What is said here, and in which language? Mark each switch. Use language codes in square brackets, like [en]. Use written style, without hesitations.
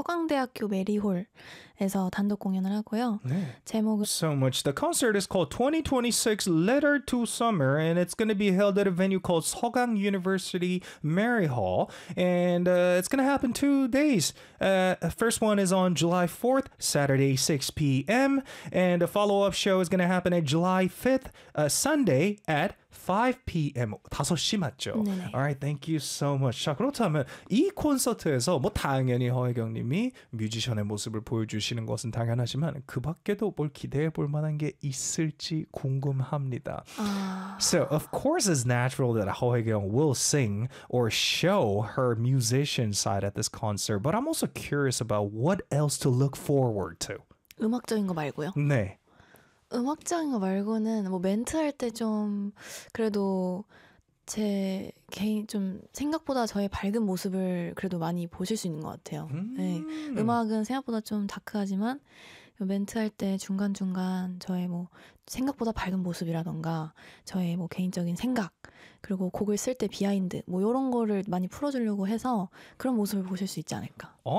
[ko] 서강대학교 메리홀에서 단독 공연을 하고요. 네. 제목은 [en] So much. The concert is called 2026 Letter to Summer and it's going to be held at a venue called 서강 University Mary Hall and it's going to happen 2 days. First one is on July 4th, Saturday 6 p.m. and a follow-up show is going to happen at July 5th, Sunday at 5 p.m. [ko] 5시 맞죠? 네네. [en] All right, thank you so much. [ko] 자, 그렇다면 이 콘서트에서 뭐 당연히 허혜경님이 뮤지션의 모습을 보여주시는 것은 당연하지만 그 밖에도 뭘 기대해 볼 만한 게 있을지 궁금합니다. [en] So, of course, it's natural that 허혜경 will sing or show her musician side at this concert. But I'm also curious about what else to look forward to. [ko] 음악적인 거 말고요? 네. 음악적인 거 말고는 뭐 멘트 할 때 좀 그래도 제 개인 좀 생각보다 저의 밝은 모습을 그래도 많이 보실 수 있는 것 같아요. 네. 음악은 생각보다 좀 다크하지만 멘트 할 때 중간 중간 저의 뭐 생각보다 밝은 모습이라던가 저의 뭐 개인적인 생각 그리고 곡을 쓸 때 비하인드 뭐 이런 거를 많이 풀어주려고 해서 그런 모습을 보실 수 있지 않을까.